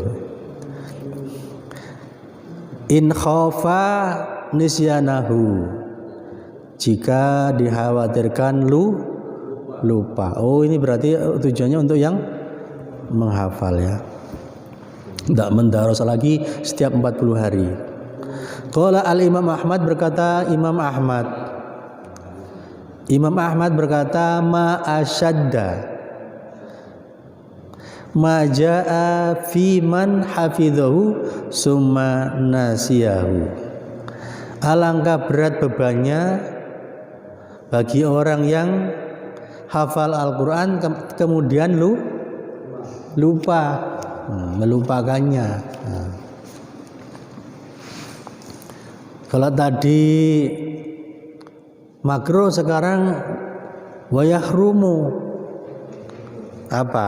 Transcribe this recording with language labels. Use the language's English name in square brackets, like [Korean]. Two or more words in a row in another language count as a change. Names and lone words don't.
[Arabic] إن خاف نسيانه, [Indonesian] jika dikhawatirkan lupa. Oh, ini berarti tujuannya untuk yang menghafal ya. Tidak mendaros lagi setiap 40 hari. [Arabic] قال الإمام أحمد, [Indonesian] berkata Imam Ahmad berkata, [Arabic] ما أشد ما جاء في من حفظه ثم نسيه. [Indonesian] Alangkah berat bebannya bagi orang yang hafal Al-Quran kemudian lupa, melupakannya. Kalau tadi makruh, sekarang wayahrumu apa?